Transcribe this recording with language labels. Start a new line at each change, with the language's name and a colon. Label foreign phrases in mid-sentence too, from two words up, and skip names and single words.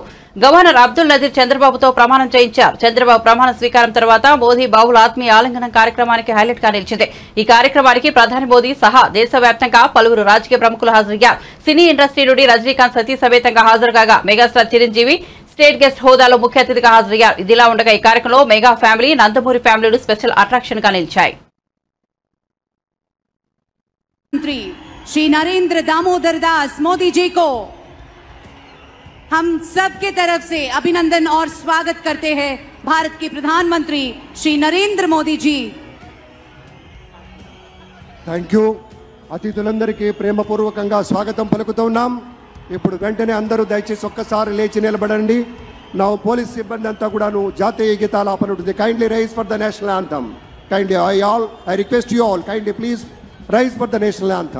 Telugu: గవర్నర్ అబ్దుల్ నజీర్ చంద్రబాబుతో ప్రమాణం చేయించారు. చంద్రబాబు ప్రమాణ స్వీకారం తర్వాత మోదీ బాబుల ఆత్మీయ ఆలింగనం కార్యక్రమానికి హైలైట్ గా నిలిచింది. ఈ కార్యక్రమానికి ప్రధాని మోదీ సహా దేశవ్యాప్తంగా పలువురు రాజకీయ ప్రముఖులు హాజరయ్యారు.
English: cine industry
Telugu: నుండి రజనీకాంత్ సతీ సమేతంగా హాజరుగా మెగాస్టార్ చిరంజీవి
English: state guest
Telugu: హోదాలో ముఖ్య అతిథిగా హాజరయ్యారు. ఇదిలా ఉండగా ఈ కార్యక్రమంలో మెగా ఫ్యామిలీ, నందమూరి ఫ్యామిలీలు
English: special attraction
Telugu: గా నిలిచాయి.
Hindi: मंत्री श्री नरेंद्र दामोदर दास मोदी जी को हम सब के तरफ से अभिनंदन और स्वागत करते हैं. भारत के प्रधानमंत्री श्री नरेंद्र मोदी जी.
English: thank you.
Telugu: అతిథులందరికీ ప్రేమపూర్వకంగా స్వాగతం పలుకుతున్నాం. ఇప్పుడు వెంటనే అందరూ దయచేసి ఒక్కసారి లేచి నిలబడండి. నా పోలీస్ సిబ్బంది అంతా కూడాను జాతీయ గీతాలాపన ఉంటుంది.
English: kindly rise for the national anthem. kindly I request you all kindly please rise for the national anthem.